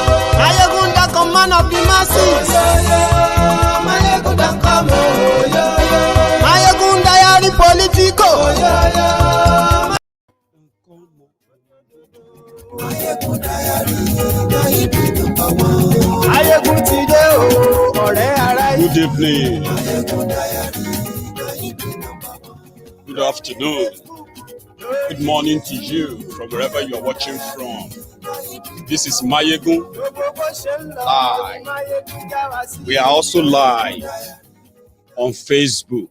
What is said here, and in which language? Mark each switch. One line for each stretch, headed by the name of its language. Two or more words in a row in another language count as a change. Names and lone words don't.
English: Maiyegun don't come, man of the masses, oh, yo, yo. Maiyegun don't come, oh, yo, yo. Maiyegun diary Politico, oh, yo, yo. Maiyegun diary, Maiyegun today,
Yoruba: oh, ọ̀rẹ́ ara yìí.
English: Good evening. Good afternoon. Good morning to you from wherever you are watching from. This is Maiyegun Live. We are also live on Facebook.